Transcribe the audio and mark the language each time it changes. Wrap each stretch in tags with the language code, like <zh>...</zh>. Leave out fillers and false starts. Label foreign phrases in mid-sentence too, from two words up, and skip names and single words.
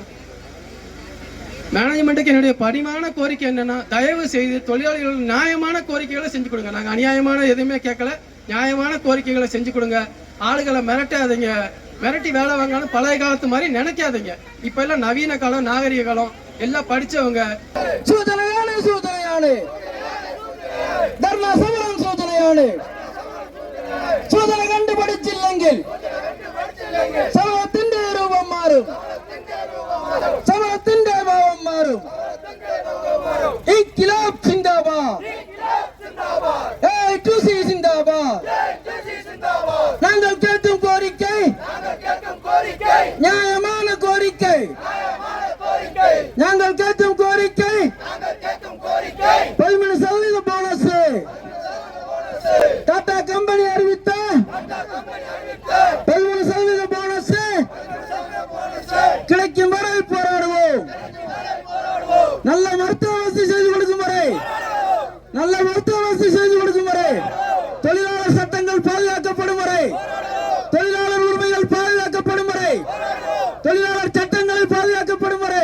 <ta>மேனேஜ்மெண்ட்டுக்கு என்னுடைய பரிமாண கோரிக்கை என்னன்னா, தயவு செய்து தொழிலாளிகள் நியாயமான கோரிக்கைகளை செஞ்சு கொடுங்க. நாங்கள் அநியாயமான எதுவுமே கேட்கல, நியாயமான கோரிக்கைகளை செஞ்சு கொடுங்க. ஆளுகளை மிரட்டாதீங்க, மிரட்டி வேலை வாங்கணும் பழைய காலத்து மாதிரி நினைக்காதீங்க. இப்ப எல்லாம் நவீன காலம், நாகரிக காலம், எல்லாம் படிச்சவங்க.</ta> <ml>ധർണാ സമരം സൂചനയാണ്. സൂചന കണ്ടുപിടിച്ചില്ലെങ്കിൽ സമരത്തിന്റെ രൂപം മാറും, സമരത്തിന്റെ ഭാവം മാറും.</ml> <ur>انقلاب زندہ باد، A2C زندہ باد.</ur> <ml>ഞങ്ങൾ കേട്ടും കോരിക്കை,</ml> <ta>நியாயமான கோரிக்கை,</ta> <ml>ഞങ്ങൾ കേട്ടും കോരിக்கை.</ml> <ta>13% போனஸ் டாடா கம்பெனி அறிவித்த 13% போனஸ் கிடைக்கும் வரை போராடுவோம். நல்ல மருத்துவ வசதி செய்து கொடுக்கும் வரை, நல்ல மருத்துவ வசதி செய்து கொடுக்கும் வரை, தொழிலாளர் சட்டங்கள் பாதுகாக்கப்படும் வரை, தொழிலாளர் உரிமைகள் பாதுகாக்கப்படும் வரை, தொழிலாளர் சட்டங்கள் பாதுகாக்கப்படும் வரை.</ta>